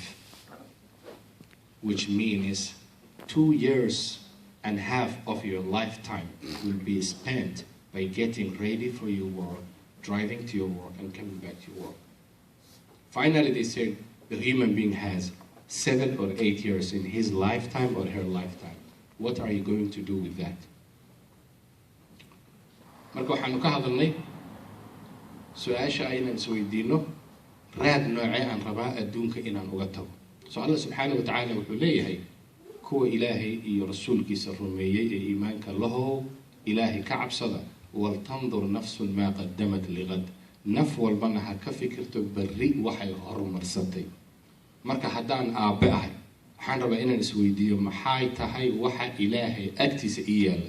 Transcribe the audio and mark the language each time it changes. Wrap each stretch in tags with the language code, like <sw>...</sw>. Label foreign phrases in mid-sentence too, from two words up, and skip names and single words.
<en>Which means 2.5 years of your lifetime will be spent by getting ready for your work, driving to your work, and coming back to your work. Finally, they said the human being has 7 or 8 years in his lifetime or her lifetime. What are you going to do with that?</en> <so>Marka waxaanu ka hadalnay su'aasha aynan isweydiino raad noocee aan rabaa adduunka inaan uga tago. So Allah</so> <ar>سبحانه وتعالى</ar> <so>wuxuu leeyahay kuwa Ilaahay iyo rasuulkiisa rumeeyay ee iimaanka lahow Ilaahay ka cabsada</so> <ar>ولتنظر نفس ما قدمت لغد.</ar> <so>Naf walbana ha ka fikirto berri waxay horumarsatay. Marka haddaan aabe ahay waxaan rabaa inaan isweydiiyo maxay tahay waxa Ilaahay agtiisa ii yaala.</so>